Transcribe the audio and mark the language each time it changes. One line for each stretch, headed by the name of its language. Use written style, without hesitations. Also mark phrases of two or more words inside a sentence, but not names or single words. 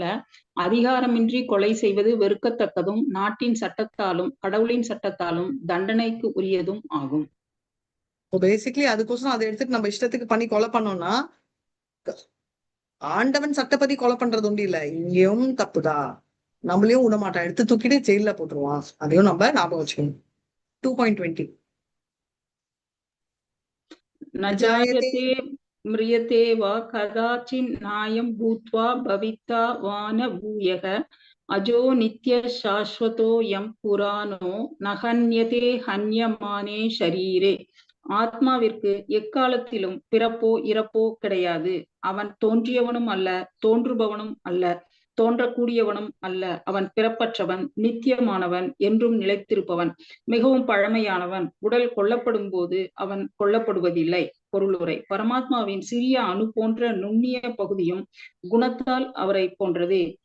Tamil: அதிகாரமின்றி கொலை செய்வது வெறுக்கத்தக்கதும் நாட்டின் சட்டத்தாலும் கடவுளின் சட்டத்தாலும் தண்டனைக்கு உரியதும் ஆகும். பேசிக்கலி அதுக்கோசரம் அதை எடுத்துட்டு நம்ம இஷ்டத்துக்கு பண்ணி கொலை பண்ணோம்னா ஆண்டவன் சட்டப்படி கொலை பண்றது உண்டு இல்ல, இங்கேயும் தப்புதான். நம்மளையும் விடமாட்டான், எடுத்து தூக்கிட்டு ஜெயில போட்டுருவான். அதையும் நம்ம ஞாபகம் வச்சுக்கணும். 2.20
Sanskrit: न जायते म्रियते वा कदाचिन् नायं भूत्वा भविता वा न भूयः अजो नित्य शाश्वतोऽयं पुराणो न हन्यते हन्यमाने शरीरे.
Tamil: ஆத்மாவிற்கு எக்காலத்திலும் பிறப்போ இறப்போ கிடையாது. அவன் தோன்றியவனும் அல்ல, தோன்றுபவனும் அல்ல, தோன்றக்கூடியவனும் அல்ல. அவன் பிறப்பற்றவன், நித்தியமானவன், என்றும் நிலைத்திருப்பவன், மிகவும் பழமையானவன். உடல் கொல்லப்படும் போது அவன் கொல்லப்படுவதில்லை. பொருளுரை: பரமாத்மாவின் சிறிய அணு போன்ற நுண்ணிய பகுதியும் குணத்தால் அவரை போன்றது.